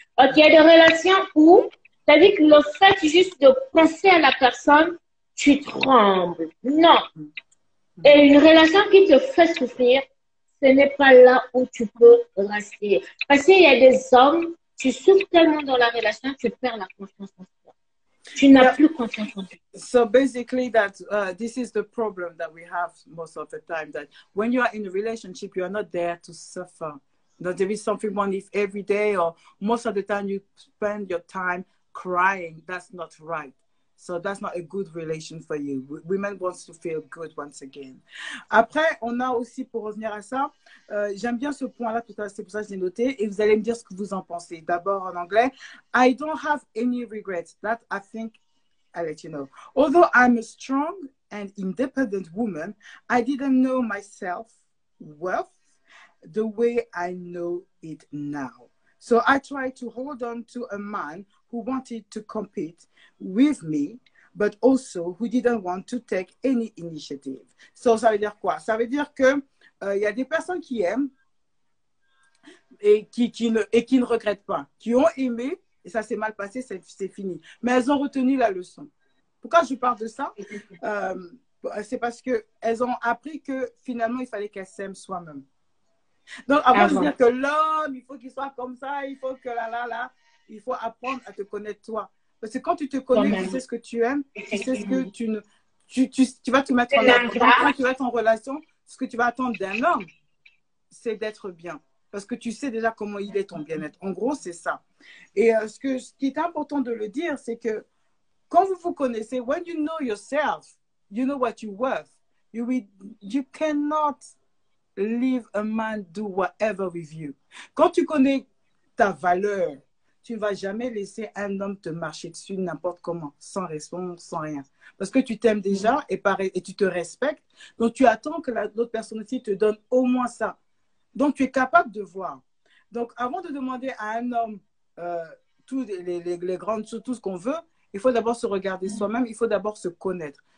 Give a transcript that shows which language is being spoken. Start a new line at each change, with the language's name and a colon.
French: Donc, il y a des relations où, c'est-à-dire que le fait juste de penser à la personne, tu trembles. Non. Et une relation qui te fait souffrir, ce n'est pas là où tu peux rester. Parce qu'il y a des hommes, tu souffres tellement dans la relation, tu perds la confiance en toi. Tu n'as plus confiance en toi.
English: So basically that this is the problem that we have most of the time, that when you are in a relationship, you are not there to suffer. That there is something one if every day or most of the time you spend your time crying. That's not right. So that's not a good relation for you. Women want to feel good once again.
French: Après, on a aussi, pour revenir à ça, j'aime bien ce point-là, c'est pour ça que j'ai noté, et vous allez me dire ce que vous en pensez. D'abord en anglais,
English: I don't have any regrets. That I think I'll let you know. Although I'm a strong and independent woman, I didn't know myself worth the way I know it now. So I tried to hold on to a man who wanted to compete with me, but also who didn't want to take any initiative.
French: So ça veut dire quoi? Ça veut dire que y a des personnes qui aiment et qui ne regrettent pas, qui ont aimé et ça s'est mal passé, c'est fini. Mais elles ont retenu la leçon. Pourquoi je parle de ça? C'est parce qu'elles ont appris que finalement, il fallait qu'elles s'aiment soi-même. Donc, avant de dire que l'homme, il faut qu'il soit comme ça, il faut que il faut apprendre à te connaître toi. Parce que quand tu te connais, tu sais ce que tu aimes, tu sais ce que tu vas te mettre Je en avant. n'aime Donc, pas. quand tu vas être en relation, ce que tu vas attendre d'un homme, c'est d'être bien. Parce que tu sais déjà comment il est ton bien-être. En gros, c'est ça. Et ce qui est important de le dire, c'est que quand vous vous connaissez,
English: when you know yourself, you know what you're worth. You cannot leave a man do whatever with you.
French: Quand tu connais ta valeur, tu ne vas jamais laisser un homme te marcher dessus n'importe comment, sans raison, sans rien. Parce que tu t'aimes déjà et tu te respectes. Donc, tu attends que l'autre personne aussi te donne au moins ça. Donc, tu es capable de voir. Donc, avant de demander à un homme tous les grandes choses, tout ce qu'on veut, il faut d'abord se regarder soi-même, il faut d'abord se connaître.